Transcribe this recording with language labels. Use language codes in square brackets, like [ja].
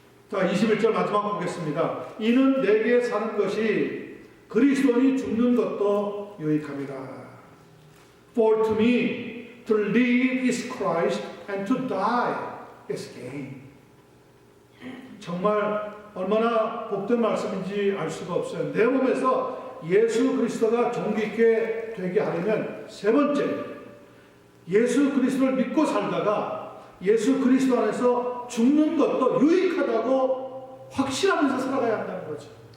[ko] 자, 21절 마지막 보겠습니다. 이는 내게 사는 것이 그리스도니 죽는 것도 유익합니다. [en] For to me to live is Christ and to die is gain. [ko] 정말 얼마나 복된 말씀인지 알 수가 없어요. 내 몸에서 예수 그리스도가 존귀있게 되게 하려면 세 번째, 예수 그리스도를 믿고 살다가 예수 그리스도 안에서 죽는 것도 유익하다고 확신하면서 살아가야 한다는 거죠.